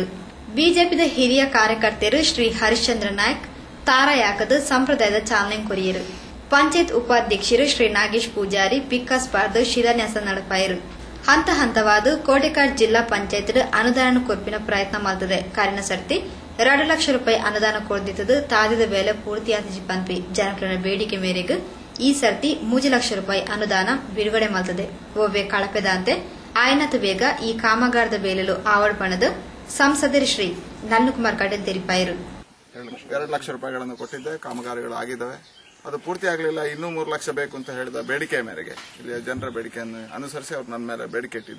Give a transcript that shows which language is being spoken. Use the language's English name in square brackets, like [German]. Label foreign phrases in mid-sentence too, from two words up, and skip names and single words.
[Tulu] ಬಿಜೆಪಿದ ಹಿರಿಯ ಕಾರ್ಯಕರ್ತರು ಶ್ರೀ ಹರಿಶ್ಚಂದ್ರ ನಾಯ್ಕ್ ತಾರಾಯಾಕದ ಸಂಪ್ರದಾಯದ ಚಾಲನೆ ಕೊರಿಯರು. ಪಂಚಾಯತ್ ಉಪಾಧ್ಯಕ್ಷರು ಶ್ರೀ ನಾಗೇಶ್ ಪೂಜಾರಿ ಪಿಕ್ಕಾಸ್ ಪಾರ್ದು ಶಿಲಾನ್ಯಾಸ ನಡಪಾಯಿರು. ಹಂತ ಹಂತವಾದ ಕೋಟೆಕಾಡ್ ಜಿಲ್ಲಾ ಪಂಚಾಯತ್ ಅನುದಾನ ಕೊರ್ಪಿನ ಪ್ರಯತ್ನ ಮಾಡ್ತದೆ. ಕಾರಿನ ಸರ್ತಿ 2 ಲಕ್ಷ ರೂಪಾಯಿ ಅನುದಾನ ಕೊಡ್ದಿತ್ತದು ತಾದಿದ ಬೇಲೆ ಪೂರ್ತಿಯಾದ ಪಂಪಿ ಜನಗಳ ಬೇಡಿಕೆ ಮೇರೆಗೆ ಈ ಸರ್ತಿ 3 ಲಕ್ಷ ರೂಪಾಯಿ ಅನುದಾನ ಬಿಡುಗಡೆ ಮಾಡ್ತದೆ. ಓವೆ ಕಳಪೆದಂತೆ ಆಯ್ನತು ಬೇಗ ಈ ಕಾಮಗಾರದ ಬೇಲೆಲು ಆವಡ್ಪಣದು ಸಂಸದರಿ ಶ್ರೀ ನಳಿನ್ ಕುಮಾರ್ ಕಟೀಲ್ ತೆರಿಪಾಯಿರು. [Kannada] 2 ಲಕ್ಷ ರೂಪಾಯಿಗಳನ್ನು ಕೊಟ್ಟಿದ್ದೆ, ಕಾಮಗಾರಿಗಳು ಆಗಿದ್ದಾವೆ. ಅದು ಪೂರ್ತಿ ಆಗಲಿಲ್ಲ, ಇನ್ನೂ 3 ಲಕ್ಷ ಬೇಕು ಅಂತ ಹೇಳಿದ ಬೇಡಿಕೆ ಮೇರೆಗೆ ಇಲ್ಲಿ ಜನರ ಬೇಡಿಕೆಯನ್ನು ಅನುಸರಿಸಿ ಅವರು ನನ್ನ ಮೇಲೆ ಬೇಡಿಕೆ ಇಟ್ಟಿದ್ದು.